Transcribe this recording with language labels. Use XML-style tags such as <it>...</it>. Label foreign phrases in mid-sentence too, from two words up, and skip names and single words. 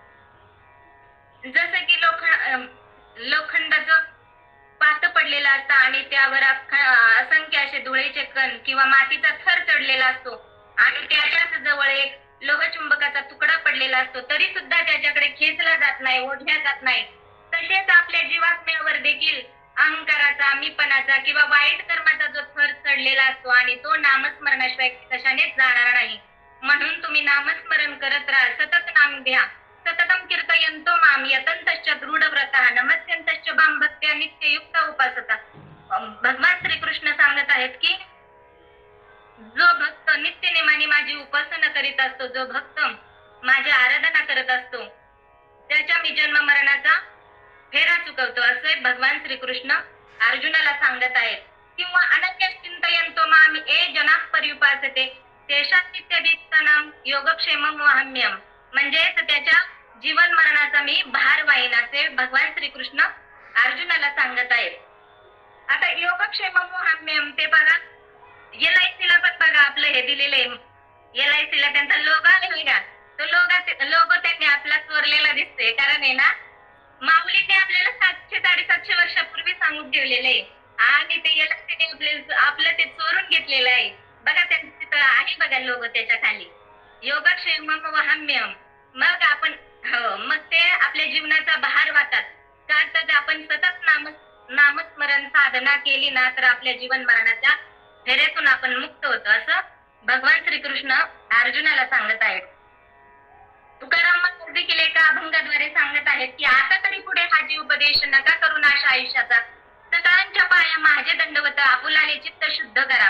<mr>जसं की लोखंडाचं पात पडलेलं असतं आणि त्यावर असंख्य असे धुळेचे कण किंवा मातीचा थर चढलेला असतो, आणि त्याच्याच जवळ एक लोहचुंबकाचा तुकडा पडलेला असतो, तरी सुद्धा त्याच्याकडे खेचला जात नाही, ओढल्या जात नाही. तसेच आपल्या जीवात्म्यावर देखील अहंकाराचा, मीपणाचा किंवा वाईट कर्माचा जो थर चढलेला असतो, आणि तो नामस्मरणाशिवाय कशानेच जाणार नाही. म्हणून तुम्ही नामस्मरण करत राहा, सतत नाम घ्या.</mr> <sa>सततम कीर्तयन्तो माम यतन्तश्च दृढव्रतः नमस्यन्तश्च मां भक्त्या नित्ययुक्त उपासता.</sa> <mr>भगवान श्रीकृष्ण सांगत आहेत की जो भक्त नित्यनेमाने माझी उपासना करीत असतो, जो भक्त माझी आराधना करत असतो, त्याच्या मी जन्म मरणाचा फेरा चुकवतो, असे भगवान श्रीकृष्ण अर्जुनाला सांगत आहेत.</mr> <sa>किंवा अनन्य चिंतयन्तो माम ये जनाः पर्युपासते तेषां नित्यदीप्तानां योगक्षेमं वहाम्यहम्.</sa> <mr>म्हणजेच त्याच्या जीवन मरणाचा मी भार वाहीन, असे भगवान श्रीकृष्ण अर्जुनाला सांगत आहेत. आता</mr> <sa>योगक्षेमं वहाम्यहम्</sa> <mr>ते बघा, LICला पण बघा आपलं हे दिलेलं आहे. LICला त्यांचा लोगो आहे का, तो लोगो त्यांनी आपला चोरलेला दिसतोय. कारण आहे ना, माऊलीने आपल्याला 700-750 वर्षापूर्वी सांगून ठेवलेलं आहे, आणि ते LICने आपलं ते चोरून घेतलेलं आहे. बघा त्यांचं तिथं आहे बघा लोगो, त्याच्या खाली</mr> <sa>योगक्षेमं वहाम्यहम्.</sa> <mr>मग आपण मग ते आपल्या जीवनाचा भार वाटतात का, तर आपण सतत नामस्मरण साधना केली ना तर आपल्या जीवन मरणाच्या फेऱ्यातून आपण मुक्त होतो, असं भगवान श्रीकृष्ण अर्जुनाला सांगत आहेत. तुकाराम देखील एका अभंगाद्वारे सांगत आहेत की आता तरी पुढे हा जीव उपदेश नका करू नाश आयुष्याचा, सकळांच्या पाया माझे दंडवत आपुलाले चित्त शुद्ध करा.</mr>